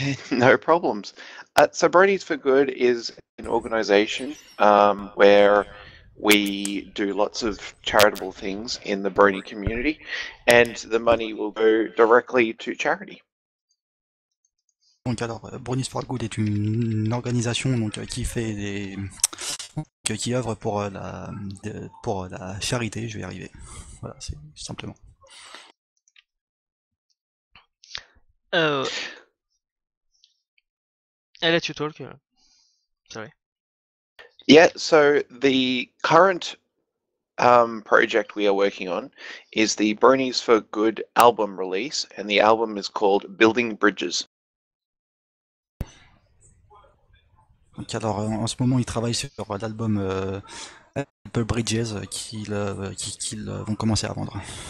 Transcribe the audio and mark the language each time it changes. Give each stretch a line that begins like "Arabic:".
English: no problems. So, Bronies for Good is an organization where we do lots of charitable things in the Brony community, and the money will go directly to charity.
French: Donc alors, Bronies for Good est une organisation donc, qui fait qui œuvre pour la charité, je vais y arriver. Voilà, c'est simplement.
English: I let you talk. Sorry. Yeah, so the current project we are working on is the Bronies for Good album release, and the album is called Building Bridges.
French: Donc alors, en ce moment, ils travaillent sur l'album LPB Bridges qu'ils vont commencer à vendre.